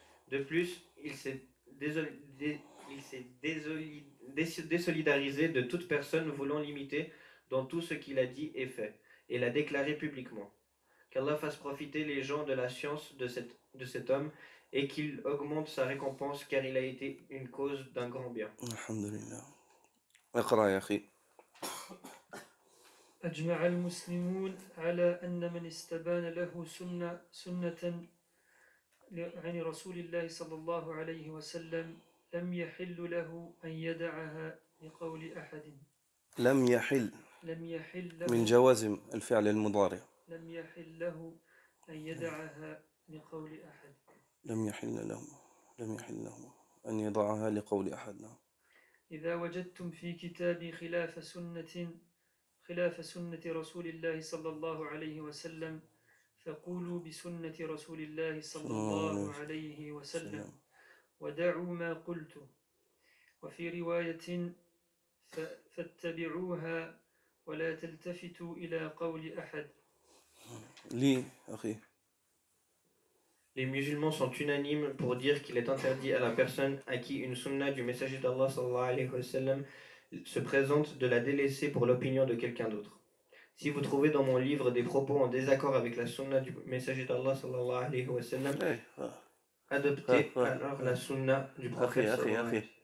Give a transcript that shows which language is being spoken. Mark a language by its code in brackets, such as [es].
[fr] De plus, il s'est désolidarisé de toute personne voulant l'imiter dans tout ce qu'il a dit et fait, et l'a déclaré publiquement. Qu'Allah fasse profiter les gens de la science de cet homme et qu'il augmente sa récompense car il a été une cause d'un grand bien. [ar] Alhamdulillah. اقرأ يا أخي. أجمع المسلمون على أن من استبان له سنة عن رسول الله صلى الله عليه وسلم لم يحل له أن يدعها لقول أحد. لم يحل له من جوازم الفعل المضارع. لم يحل له أن يدعها لقول أحد. لم يحل له أن يضعها لقول أحد. إذا وجدتم في كتابي خلاف سنة رسول الله صلى الله عليه وسلم فقولوا بسنة رسول الله صلى الله عليه وسلم ودعوا ما قلت. وفي رواية فاتبعوها ولا تلتفتوا إلى قول أحد. لي أخي. [fr] Les musulmans sont unanimes pour dire qu'il est interdit à la personne à qui une sunna du messager d'Allah sallallahu alayhi wa sallam se présente de la délaisser pour l'opinion de quelqu'un d'autre. Si vous trouvez dans mon livre des propos en désaccord avec la sunna du messager d'Allah sallallahu alayhi wa sallam, adoptez alors la sunna du prophète sallallahu alayhi wa sallam.